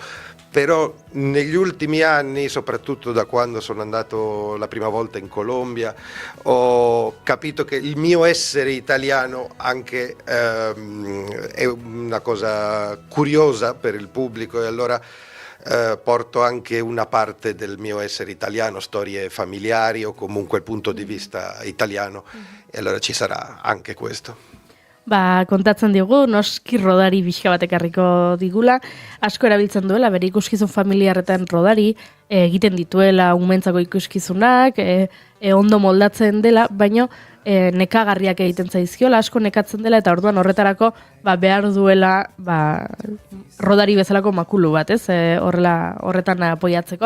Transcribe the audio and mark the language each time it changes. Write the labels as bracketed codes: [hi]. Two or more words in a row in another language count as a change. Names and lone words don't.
[it] Però negli ultimi anni, soprattutto da quando sono andato la prima volta in Colombia, ho capito che il mio essere italiano anche è una cosa curiosa per il pubblico e allora porto anche una parte del mio essere italiano, storie familiari o comunque il punto di vista italiano e allora ci sarà anche questo. [eu] Kontatzen digu, noski Rodari pixka bat ekarriko digula, asko erabiltzen duela, bere ikuskizun familiarretan Rodari, egiten dituela umentzako ikuskizunak, ondo moldatzen dela, baino nekagarriak egiten zaizkiola, asko nekatzen dela, eta orduan horretarako behar duela Rodari bezalako makulu bat, horretan apoiatzeko.